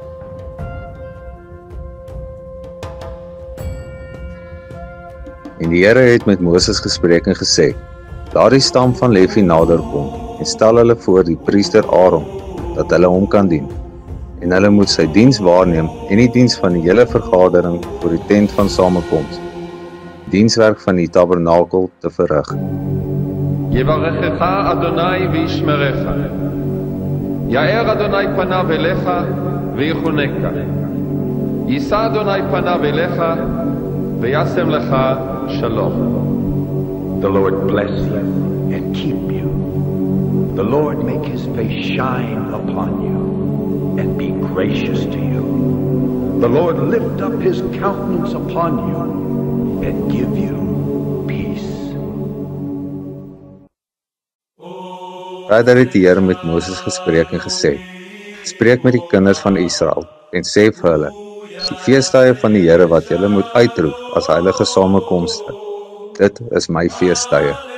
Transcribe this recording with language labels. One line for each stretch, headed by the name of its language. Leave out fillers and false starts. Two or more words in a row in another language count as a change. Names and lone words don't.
Afrikaans: En die Here het met Moses gespreek en gesê, laat die stam van Levi nader kom en stel hulle voor die priester Aaron, dat hulle hom kan dien. En hulle moet sy diens waarneem en die diens van die hele vergadering voor die tent van samekoms, dienswerk van die tabernakel te verrig.
Hebrew: יברכך אדוני וישמרך. יאר אדוני פניו אליך ויחונקה. יישא אדוני פניו אליך וישם לך שלום.
English: The Lord bless you and keep you. The Lord make his face shine upon you and be gracious to you. The Lord lift up his countenance upon you and give you peace.
Afrikaans: Verder het die Here met Moses gespreek en gesê: Spreek met die kinders van Israel en sê vir hulle: Die feestdae van die Here wat julle moet uitroep as heilige samekomste, dit is my feestdae.